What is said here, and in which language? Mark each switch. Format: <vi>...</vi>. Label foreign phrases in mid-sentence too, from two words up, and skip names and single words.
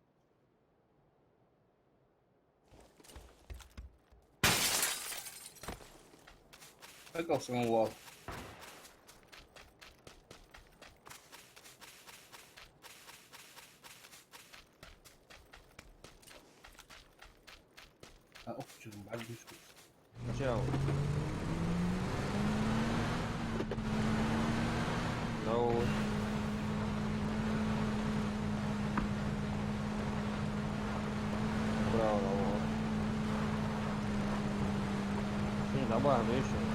<ru>Как самого? А,</ru> <ar>أخرج بعد بشوف.</ar> <ru>Чао. Давай. Браво, давай. Не, добавим еще.</ru>